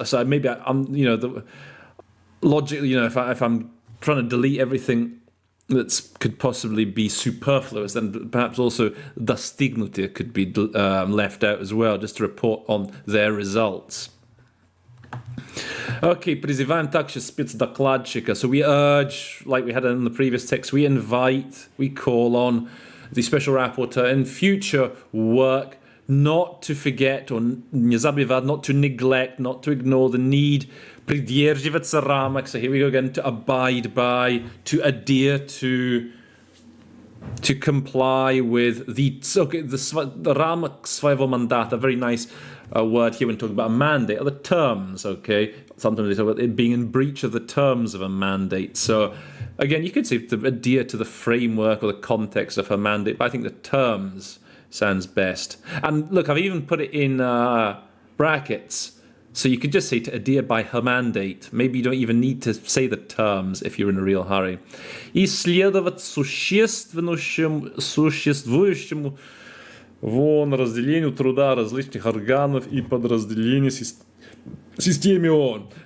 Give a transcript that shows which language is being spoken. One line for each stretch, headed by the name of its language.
English: So maybe the logic. If I'm trying to delete everything that could possibly be superfluous, then perhaps also достигнутые could be left out as well, just to report on their results.
Russian: Okay, призываем также спецдокладчика.
English: So we urge, like we had in the previous text, we invite, we call on the special rapporteur in future work not to forget or
Russian: не забывать,
English: not to neglect, not to ignore the need,
Russian: придерживаться рамок.
English: So here we go again, to abide by, to adhere to comply with the
Russian: рамок своего мандата.
English: Very nice word here when talking about a mandate, or the terms, okay? Sometimes they talk about it being in breach of the terms of a mandate. So, again, you could say to adhere to the framework or the context of a mandate, but I think the terms sounds best. And look, I've even put it in brackets, so you could just say to adhere by her mandate. Maybe you don't even need to say the terms if you're in a real hurry.
Russian: Исследовать существующему вон разделению труда различных органов и подразделений системе ООН.